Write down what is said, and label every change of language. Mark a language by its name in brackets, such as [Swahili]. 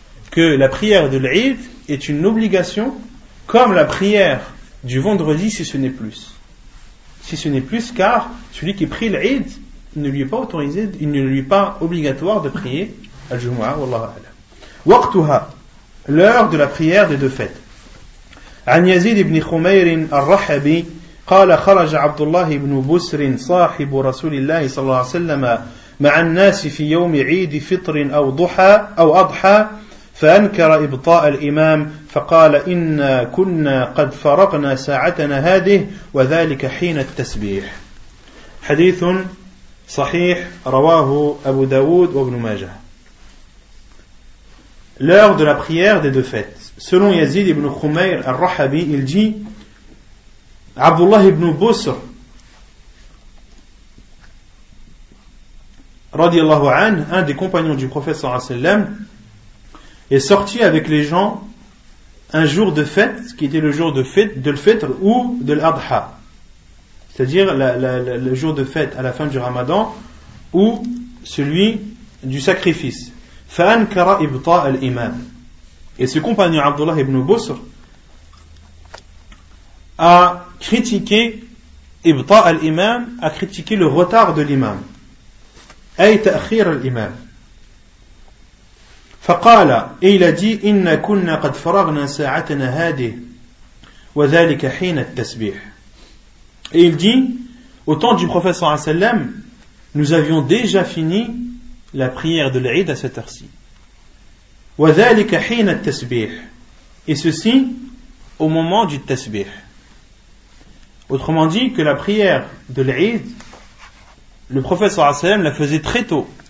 [French] Que la prière de l'Eid est une obligation comme la prière du vendredi si ce n'est plus. Si ce n'est plus, car celui qui prie l'Eid, il ne lui est pas autorisé, il ne lui est pas obligatoire de prier Al-Jumu'ah, wallahu a'lam. Waqtuha, l'heure de la prière des deux fêtes. [Arabic] عن يزيد بن خمير الرحبي قال خرج عبد الله بن بسر صاحب رسول الله صلى الله عليه وسلم مع الناس في يوم عيد فطر أو ضحى أو أضحى فأنكر إبطاء الإمام فقال إنا كنا قد فرقنا ساعتنا هذه وذلك حين التسبيح. حديث صحيح رواه أبو داود وابن ماجه. [French] L'heure de la prière des deux fêtes. Selon Yazid ibn Khumayr al-Rahabi, il dit Abdullah ibn Busr radiallahu anhu, un des compagnons du prophète sallallahu alayhi wa sallam, est sorti avec les gens un jour de fête, qui était le jour de l'Fitr ou de l'Adha, c'est-à-dire le jour de fête à la fin du Ramadan ou celui du sacrifice. [Arabic] فأنكر إبطاء الإمام. [French] Et ce compagnon Abdullah ibn Busr a critiqué [Arabic] إبطاء الإمام, [French] a critiqué le retard de l'imam, [Arabic] أي تأخير الإمام. فقال, [French] et il a dit [Arabic] إن كنا قد فرغنا ساعتنا هذه وذلك حين التسبيح. [French] Et il dit, au temps du prophète sallallahu alayhi wa sallam, nous avions déjà fini la prière de l'Eid à cette heure-ci. [Arabic] وَذَلِكَ حِينَ التَّسْبِيحِ. [French] Et ceci au moment du tasbih. Autrement dit, que la prière de l'Eid, le prophète sallallahu alayhi wa sallam la faisait très tôt.